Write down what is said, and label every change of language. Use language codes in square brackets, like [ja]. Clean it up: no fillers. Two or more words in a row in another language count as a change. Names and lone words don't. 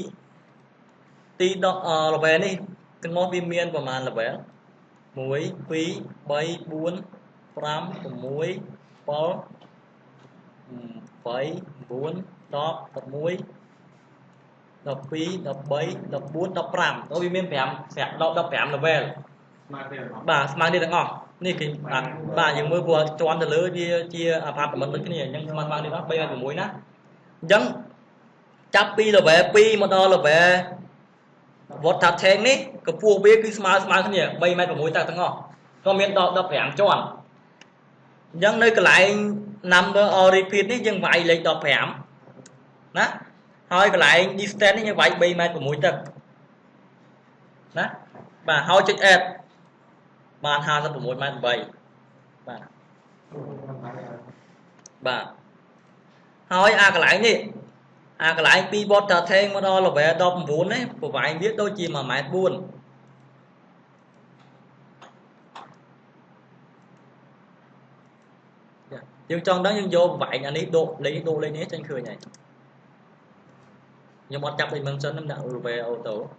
[km] level នេះទាំងអស់វាមានប្រមាណ level 1 2 3 4 5 6 7 8 9 10 11 12 13 14 15ទៅវាមាន5 level បាទស្មើគ្នាទាំងអស់នេះគេបាទយើងមើលព្រោះជន់ទៅលើវាជាអាផាតមិនដូចគ្នាអញ្ចឹងស្មើនេះ ដល់3ហើយ6ណាអញ្ចឹងចាប់ពី level 2មកដល់ [en] level water tank [km] នេះកម្ពស់វាគឺស្មើគ្នា3ម៉ែត្រ6ទឹកទាំងអស់ក៏មានដល់15ជាន់អញ្ចឹងនៅកន្លែង [en] number or repeat [km] នេះយើងវាយលេខ15ណាហើយកន្លែង distance នេះយើងវាយ3ម៉ែត្រ6ទឹកណាបាទហើយចុច add បាន56ម៉ែត្រ8 បាទហើយអាកន្លែងនេះអាកន្លែងពី [en] water tank [km] មកដល់ level 19នេះប្រវែងវាដូចជា1ម៉ែត្រ4 យើងចង់ដឹងយើងយកប្រវែងអានេះដកលេខនេះចេញឃើញហើយខ្ញុំអត់ចាប់ dimension ខ្ញុំដាក់ [en] level auto